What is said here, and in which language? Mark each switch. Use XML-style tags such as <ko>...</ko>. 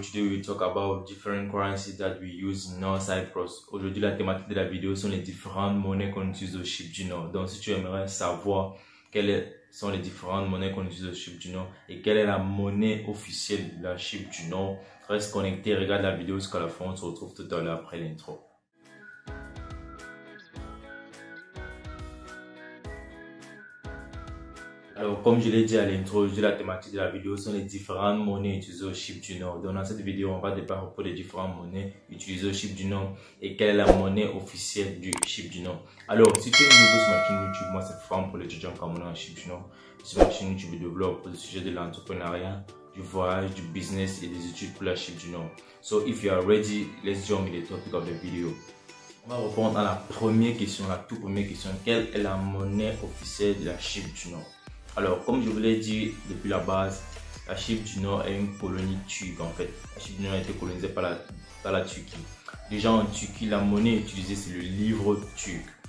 <en>Today we talk about different currencies that we use in North Cyprus.</en> <fr>Aujourd'hui, la thématique de la vidéo sont les différentes monnaies qu'on utilise au Chypre du Nord. Donc, si tu aimerais savoir quelles sont les différentes monnaies qu'on utilise au Chypre du Nord et quelle est la monnaie officielle de la Chypre du Nord, reste connecté, regarde la vidéo jusqu'à la fin. On se retrouve tout à l'heure après l'intro. Alors, comme je l'ai dit à l'intro, la thématique de la vidéo sont les différentes monnaies utilisées au Chypre du Nord. Donc, dans cette vidéo, on va débattre pour les différentes monnaies utilisées au Chypre du Nord et quelle est la monnaie officielle du Chypre du Nord. Alors, si tu es nouveau sur ma chaîne YouTube, moi c'est Franck pour l'étudiant camerounais en Chypre du Nord. Sur ma chaîne YouTube, je développe le sujet de l'entrepreneuriat, du voyage, du business et des études pour la Chypre du Nord.</fr> <en>So, if you are ready, let's jump in the topic of the video.</en> <fr>On va répondre à la première question, la toute première question. Quelle est la monnaie officielle de la Chypre du Nord? Alors, comme je vous l'ai dit depuis la base, la Chypre du Nord est une colonie turque en fait. La Chypre du Nord a été colonisée par la Turquie. Déjà en Turquie, la monnaie utilisée c'est le livre turc.</fr>